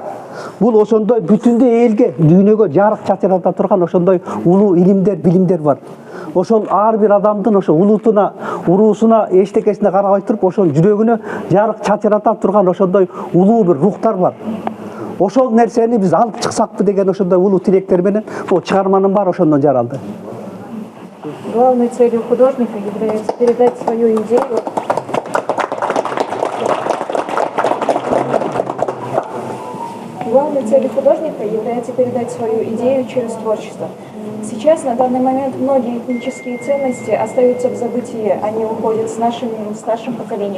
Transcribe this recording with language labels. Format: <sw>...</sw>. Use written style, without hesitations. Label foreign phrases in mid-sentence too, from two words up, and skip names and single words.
<ky>Бул ошондой бүтүндөй элге, дүйнөгө жарык чачырата турган ошондой улуу илимдер, билимдер бар. Ошол ар бир адамдын ошол улутуна, уруусуна, эчтекесине карабай туруп, ошол жүрөгүнө жарык чачырата турган ошондой улуу бир рухтар бар. Ошол нерсени биз алып чыксакпы деген ошондой улуу тилектер менен бул чыгарманын баары ошондон жаралды.</ky> <ru>Главной целью художника является передать свою идею. Главной целью художника является передать свою идею через творчество. Сейчас, на данный момент, многие этнические ценности остаются в забытии, они уходят с нашим старшим поколением.</ru>